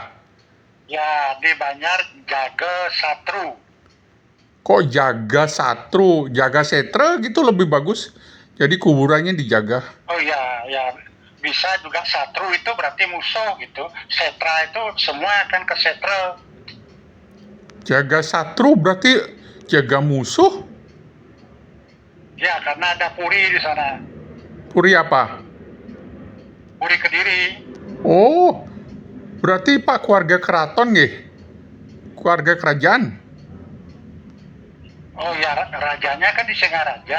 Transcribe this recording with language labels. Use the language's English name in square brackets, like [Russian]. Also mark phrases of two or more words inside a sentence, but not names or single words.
[Indonesian] Ya, di Banjar Jaga Satru. Kok jaga setra gitu lebih bagus. Jadi kuburannya dijaga. Oh ya, ya bisa juga Satru itu berarti musuh gitu. Setra itu semua akan ke Setra. Jaga satru berarti jaga musuh. Ya, karena ada Puri di sana. Puri apa? Puri Kediri. Oh, berarti Pak keluarga keraton nggih? Keluarga kerajaan? Oh ya, rajanya kan di Singaraja.